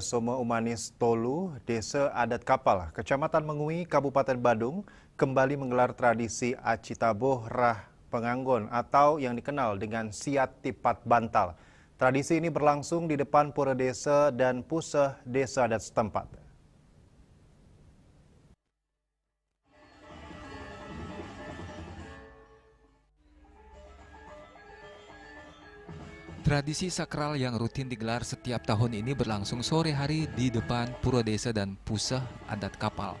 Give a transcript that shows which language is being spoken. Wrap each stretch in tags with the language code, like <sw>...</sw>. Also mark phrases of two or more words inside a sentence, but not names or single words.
<id>Soma Umanis Tolu, Desa Adat Kapal, Kecamatan Mengui, Kabupaten Badung, kembali menggelar tradisi Aci Taboh Rah Penganggon atau yang dikenal dengan Siat Tipat Bantal. Tradisi ini berlangsung di depan Pura Desa dan Puseh Desa Adat setempat. Tradisi sakral yang rutin digelar setiap tahun ini berlangsung sore hari di depan Pura Desa dan Puseh Adat Kapal.</id>